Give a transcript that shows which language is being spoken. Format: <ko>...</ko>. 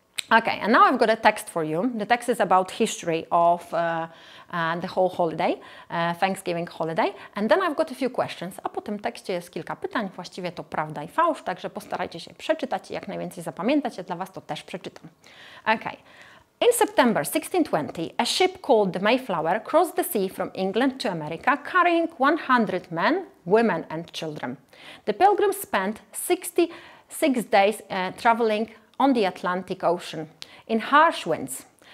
<en>Okay, and now I've got a text for you. The text is about history of the whole holiday, Thanksgiving holiday. And then I've got a few questions.</en> <pl>A po tym tekście jest kilka pytań, właściwie to prawda i fałsz, także postarajcie się przeczytać i jak najwięcej zapamiętać. Ja dla Was to też przeczytam.</pl> <en>Okay. In September 1620, a ship called the Mayflower crossed the sea from England to America, carrying 100 men, women and children. The pilgrims spent 66 days traveling on the Atlantic Ocean in harsh winds.</en>